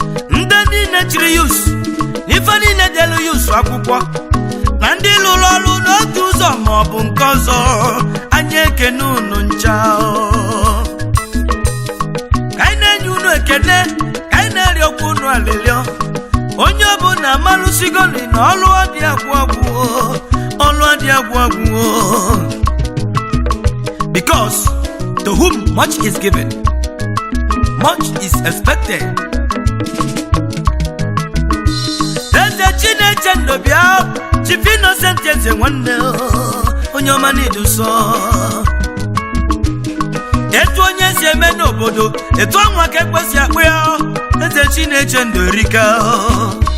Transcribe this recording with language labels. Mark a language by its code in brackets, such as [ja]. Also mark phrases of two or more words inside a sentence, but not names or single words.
[ig] Ndị niile chiri youth, ife niile delu youth akwụkwọ, na ndị lụrụ ọrụ n'otu ụzọ ma ọ bụ nke ọzọ, anyị ekene unu ncha o. Ka anyị na-enye unu ekene, ka anyị na-arịọkwa unu alịlịọ. Onye ọbụla amalụsigo nri na ọlụ ọ dị agwụ agwụ o, ọlụ ọ dị agwụ agwụ o. [en] Because to whom much is given, much is expected. [ig] Eze Chineke ndụ bịa, Chief Innocent Eze nwanne o, onye ọma na-edu nsọ. Etu onye si eme n'obodo, etu anwa ka ekwesị akpụ ya o. Eze Chineke ndụ erika o.